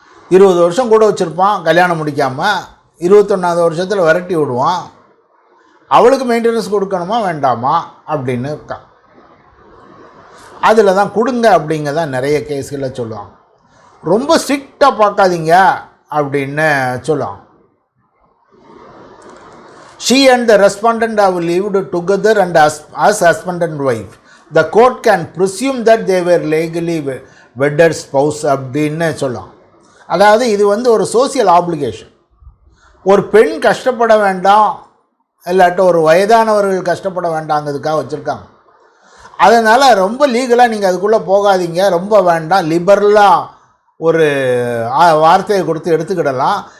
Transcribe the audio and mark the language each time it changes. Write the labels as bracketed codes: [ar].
[ta] 20 வருஷம் கூட வச்சுருப்பான், கல்யாணம் முடிக்காமல் 21வது வருஷத்தில் விரட்டி விடுவான். அவளுக்கு மெயின்டெனன்ஸ் கொடுக்கணுமா வேண்டாமா அப்படின்னு இருக்கான். அதில் தான் கொடுங்க அப்படிங்க தான் நிறைய கேஸ்களில் சொல்லுவாங்க. ரொம்ப ஸ்ட்ரிக்டாக பார்க்காதீங்க அப்படின்னு சொல்லுவாங்க. [en] She and the respondent have lived together and as husband and wife. The court can presume that they were legally wedded spouse [ta] அப்படின்னு சொல்லலாம். அதாவது இது ஒரு சோசியல் ஆப்ளிகேஷன். ஒரு பெண் கஷ்டப்பட வேண்டாம், இல்லாட்ட ஒரு வயதானவர்கள் கஷ்டப்பட வேண்டாங்கிறதுக்காக வச்சுருக்காங்க. அதனால் ரொம்ப லீகலாக நீங்கள் அதுக்குள்ளே போகாதீங்க, ரொம்ப வேண்டாம், லிபரலாக ஒரு வார்த்தையை கொடுத்து எடுத்துக்கிடலாம்.